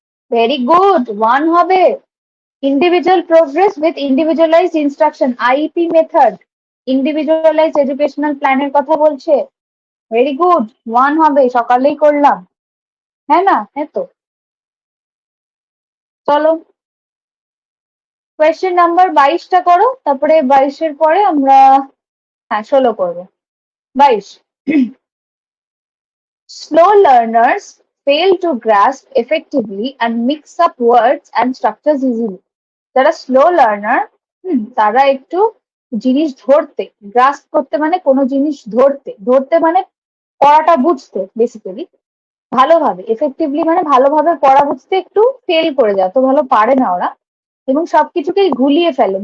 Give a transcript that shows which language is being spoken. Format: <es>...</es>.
<en>very good,</en> <bn>1 হবে।</bn> <en>individual progress with individualized instruction, IEP method, individualized educational</en> <bn>প্ল্যানের কথা বলছে। ভেরি গুড, 1 হবে, সকালেই করলাম, হ্যাঁ না, হ্যাঁ তো। চলো কোয়েশ্চেন নাম্বার 22টা করো, তারপরে 22-এর পরে আমরা, হ্যাঁ 16 করবো।</bn> <en>22, slow learners fail to grasp effectively and mix up words and structures easily.</en> <bn>যারা স্লো লার্নার, তারা একটু জিনিস ধরতে, গ্রাস্প করতে মানে কোনো জিনিস ধরতে, ধরতে মানে পড়াটা বুঝতে, বেসিক্যালি ভালোভাবে, এফেক্টিভলি মানে ভালোভাবে পড়া বুঝতে একটু ফেল করে যায়, তো ভালো পারে না ওরা, এবং সবকিছুকেই গুলিয়ে ফেলে।</bn>